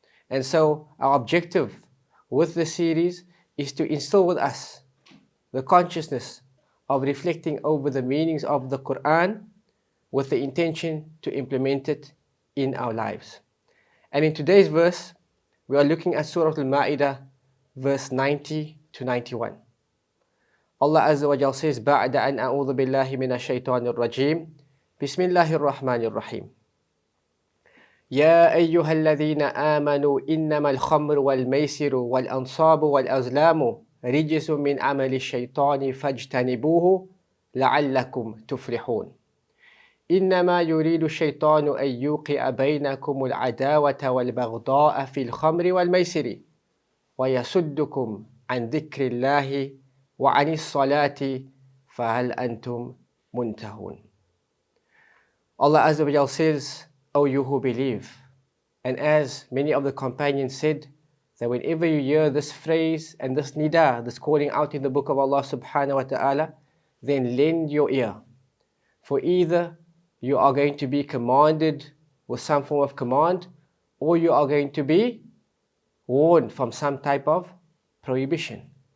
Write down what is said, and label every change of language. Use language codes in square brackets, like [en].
[en] And so our objective with the series is to instill with us the consciousness of reflecting over the meanings of the Quran with the intention to implement it in our lives. And in today's verse, we are looking at Surah Al-Maa'idah verse 90 to 91. Allah Azza wa Jal says, [ar] بَعْدَ أَنْ أَعُوذُ بِاللَّهِ مِنَ الشَّيْطَانِ الرَّجِيمِ بسم الله الرحمن الرحيم يا أيها الذين آمنوا إنما الخمر والميسر والأنصاب والأزلام رجس من عمل الشيطان فاجتنبوه لعلكم تفلحون إنما يريد الشيطان أن يوقع بينكم العداوة والبغضاء في الخمر والميسر ويصدكم عن ذكر الله وعن الصلاة فهل أنتم منتهون. [en] Allah Azza wa Jal says, O you who believe. And as many of the companions said, that whenever you hear this phrase and this nidah, this calling out in the book of Allah subhanahu wa ta'ala, then lend your ear. For either you are going to be commanded with some form of command, or you are going to be warned from some type of prohibition.